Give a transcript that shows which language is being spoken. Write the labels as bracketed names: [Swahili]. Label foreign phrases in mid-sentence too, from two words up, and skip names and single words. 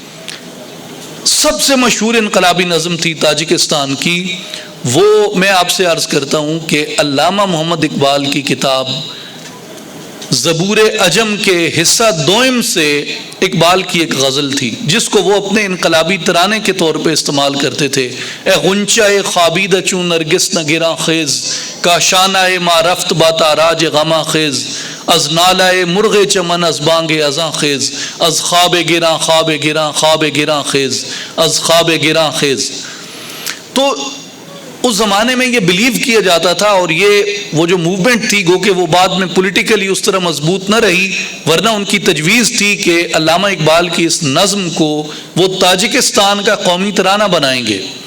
[Urdu] سب سے مشہور انقلابی نظم تھی تاجکستان کی، وہ میں آپ سے عرض کرتا ہوں کہ علامہ محمد اقبال کی کتاب زبور عجم کے حصہ دوئم سے اقبال کی ایک غزل تھی جس کو وہ اپنے انقلابی ترانے کے طور پہ استعمال کرتے تھے۔ [Persian] اے غنچہ خابیدہ چون نرگس نہ گراں خیز، کاشانہ ما رفت با تاراج غما خیز، از نالہ مرغ چمن از بانگ ازاں خیز، از خواب گراں خواب گراں خواب گراں خیز، از خواب گراں خیز۔ [Urdu] تو اس زمانے میں یہ بلیو کیا جاتا تھا، اور یہ وہ جو موومنٹ تھی گو کہ وہ بعد میں پولیٹیکلی اس طرح مضبوط نہ رہی، ورنہ ان کی تجویز تھی کہ علامہ اقبال کی اس نظم کو وہ تاجکستان کا قومی ترانہ بنائیں گے۔